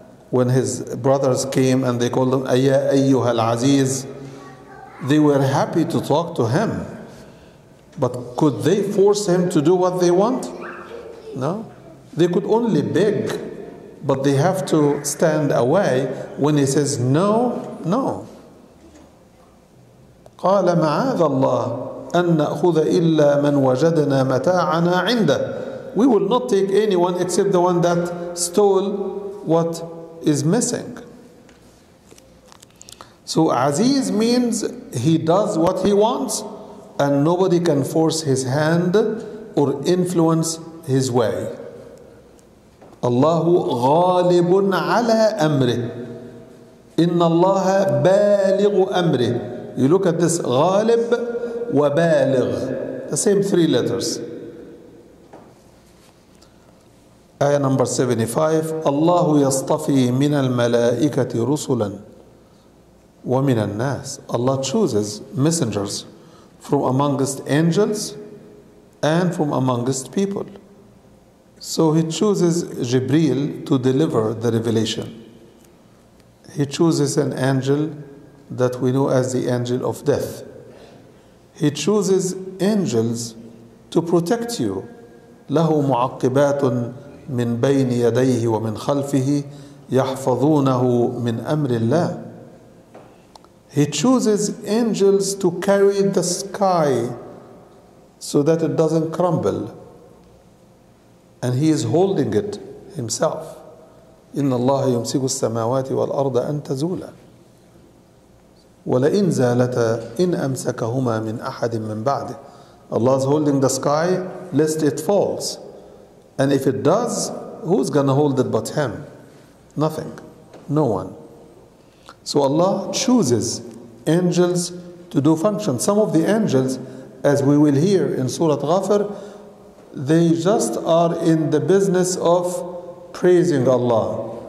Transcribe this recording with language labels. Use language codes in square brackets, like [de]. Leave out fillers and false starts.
[en] When his brothers came and they called him [ar] Ayah ayyuha al-Aziz. [en] They were happy to talk to him. But could they force him to do what they want? No. They could only beg, but they have to stand away when he says no, no. [ar] قال معاذ الله أن نأخذ إلا من وجدنا متاعنا عنده. [en] We will not take anyone except the one that stole what is missing. So Aziz means he does what he wants and nobody can force his hand or influence his way. [ar] Allahu ghalibun ala amrih. Inna Allah balighu amrih. [en] You look at this, [ar] ghalib wa baligh, [en] the same three letters. Ayah number 75. [ar] Allahu yastafi min al-malaikati rusulan wa min al-nas. [en] Allah chooses messengers from amongst angels and from amongst people. So He chooses Jibreel to deliver the revelation. He chooses an angel that we know as the angel of death. He chooses angels to protect you. [ar] له معقبات من بين يديه ومن خلفه يحفظونه من أمر الله. [en] He chooses angels to carry the sky so that it doesn't crumble. and He is holding it Himself. [ar] إن الله يمسك السماوات والأرض أن تزولا ولئن زالتا إن أمسكهما من أحد من بعده. [en] Allah is holding the sky lest it falls. And if it does, who's going to hold it but Him? Nothing. No one. So Allah chooses angels to do functions. Some of the angels, as we will hear in Surat Ghafir, they just are in the business of praising Allah.